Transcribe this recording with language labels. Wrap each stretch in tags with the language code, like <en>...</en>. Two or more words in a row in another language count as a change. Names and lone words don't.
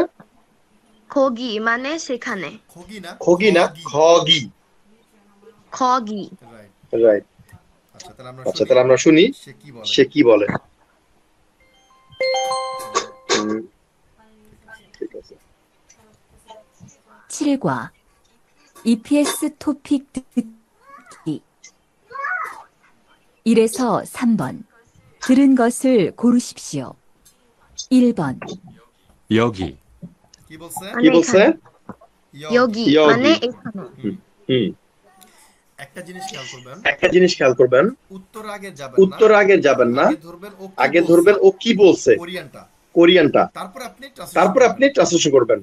<bn>খগি মানে সেখানে। খগি না, খগি না, খগি। খগি। রাইট। রাইট। আচ্ছা, তাহলে আচ্ছা, তাহলে আমরা শুনি সে কি বলে। সে কি বলে। ঠিক আছে।</bn> <ko>7과 EPS 토픽 듣기 1에서 3번 들은 것을 고르십시오. 1번 여기,</ko> <bn>কি বলছে? মানে কি বলছে? এখানে। যোগী যোগী। মানে এখানে। হুম, একটা জিনিস খেয়াল করবেন, একটা জিনিস খেয়াল করবেন, উত্তর আগে যাবেন উত্তর আগে যাবেন না, আগে ধরবেন ধরবেন ও কি বলছে কোরিয়ানটা, কোরিয়ানটা, তারপর আপনি তারপর আপনি ট্রান্সলেশন করবেন।</bn>